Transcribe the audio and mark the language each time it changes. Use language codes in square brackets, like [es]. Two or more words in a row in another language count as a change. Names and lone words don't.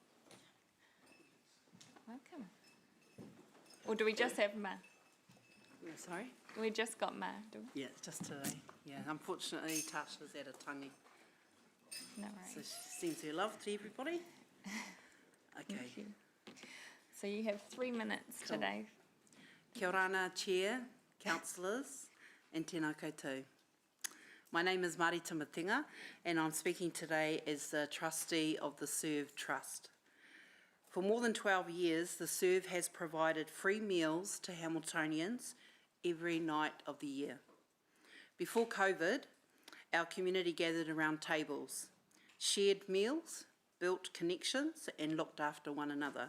[en] Welcome. Or do we just have Ma? Yeah, sorry? We just got Ma. Do we? Yeah, it's just today. Yeah, unfortunately, Tasha's at a tangi, No so worries. she sends her love to everybody. Okay. Thank you. So you have 3 minutes Cool. today. [mi] Kia ora ana, [en] Chair, councillors, and [mi] tēnā koutou. [en] My name is Marita Matinga, and I'm speaking today as the trustee of the Serve Trust. For more than 12 years, the Serve has provided free meals to Hamiltonians every night of the year. Before COVID, our community gathered around tables, shared meals, built connections, and looked after one another.